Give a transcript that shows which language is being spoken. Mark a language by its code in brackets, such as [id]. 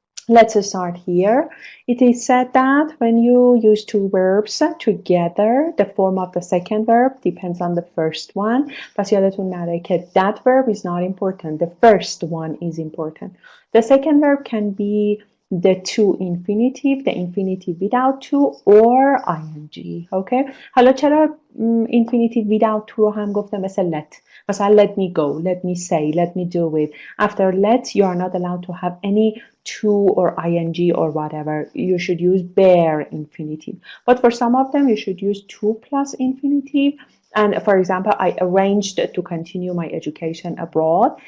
[en] Let's start here. It is said that when you use two verbs together, the form of the second verb depends on the first one. [fa] پس یادتون نره که [en] that verb is not important. The first one is important. The second verb can be the to infinitive, the infinitive without to, or ing. Okay? [fa] حالا چرا infinitive without to رو هم گفتم؟ مثل let. [en] مثلا let me go, let me say, let me do it. After let, you are not allowed to have any to or ing or whatever. You should use bare infinitive. But for some of them, you should use to plus infinitive. And for example, I arranged to continue my education abroad.